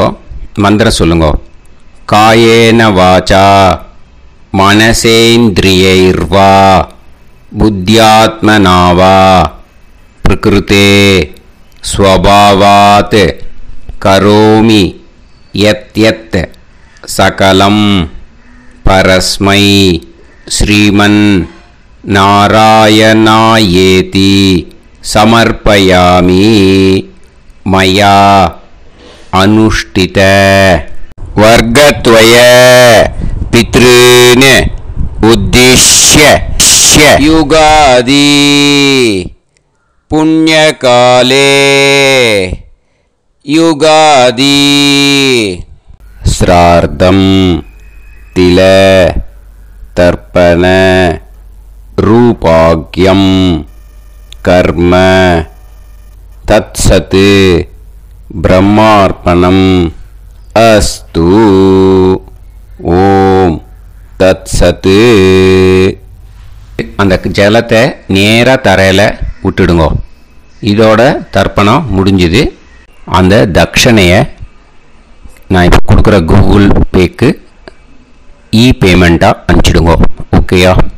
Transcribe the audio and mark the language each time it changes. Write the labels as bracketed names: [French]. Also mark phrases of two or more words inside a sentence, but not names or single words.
[Tamil] மந்திரம் சொல்லுங்கோ. [Sanskrit] कायेन वाचा मनसेन्द्रियैर्वा बुद्ध्यात्मना वा प्रकृतेः स्वभावात् करोमि यद् यत् सकलं परस्मै श्रीमन् नारायणायेति समर्पयामि मया अनुष्ठित वर्गद्वय पितॄन् उद्दिश्य युगादि पुण्यकाले युगादि श्राद्धं तिल तर्पण रूपाग्यं कर्म तत्सत् ब्रह्मार्पणम् अस्तु ओम तत्सत् [Tamil] அந்த ஜலத்தை நேராக தரையில் விட்டுடுங்க. இதோட தர்ப்பணம் முடிஞ்சுது. அந்த தட்சணையை நான் இப்போ கொடுக்குற கூகுள் பேக்கு பேமெண்ட்டாக அனுப்பிச்சிடுங்க. ஓகேயா?